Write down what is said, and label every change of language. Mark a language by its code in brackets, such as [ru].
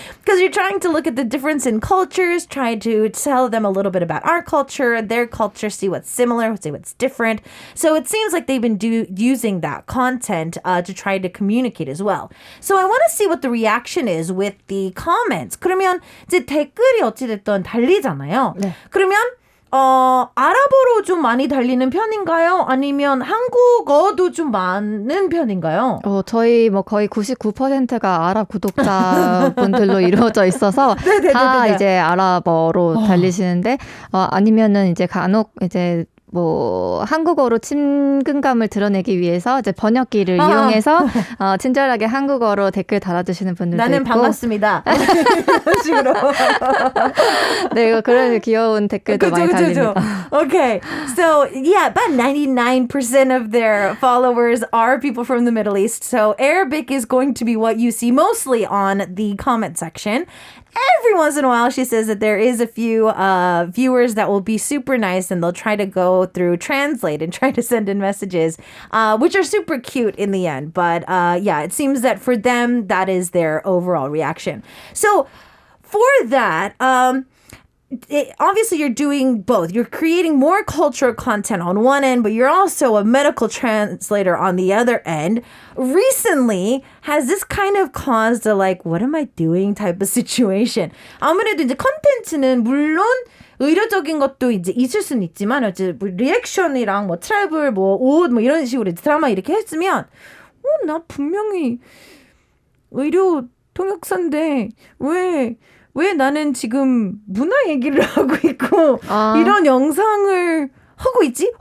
[en] Because you're trying to look at the difference in cultures, trying to tell them a little bit about our culture, their culture, see what's similar, see what's different. So it seems like they've been using that content to try to communicate as well. So I want to see what the reaction is with the comments. [ko] 그러면 이제 댓글이 어찌됐든 달리잖아요. 네. 그러면 아랍어로 좀 많이 달리는 편인가요? 아니면 한국어도 좀 많은 편인가요? 저희 뭐 거의 99%가 아랍 구독자분들로 이루어져 있어서 다 이제 아랍어로 달리시는데 아니면은 이제 간혹 이제 뭐 한국어로 친근감을 드러내기 위해서 이제 번역기를 이용해서 친절하게 한국어로 댓글 달아주시는 분들도 나는 있고 반갑습니다. 이런 식으로. 네, 그런 귀여운 댓글도 많이 달립니다. [en] Okay, so yeah, about 99% of their followers are people from the Middle East. So Arabic is going to be what you see mostly on the comment section. Every once in a while, she says that there is a few viewers that will be super nice and they'll try to go through Translate and try to send in messages, which are super cute in the end. But yeah, it seems that for them, that is their overall reaction. So for that, obviously you're doing both. You're creating more cultural content on one end, but you're also a medical translator on the other end. Recently, has this kind of caused a like, what am I doing type of situation? [ko] 아무래도 이제 컨텐츠는 물론 의료적인 것도 이제 있을 수는 있지만 어째 뭐 리액션이랑 뭐 트래블 뭐 옷 뭐 이런 식으로 드라마 이렇게 했으면 나 분명히 의료 통역사인데 왜 나는 지금 문화 얘기를 하고 있고 이런 영상을 하고 있지?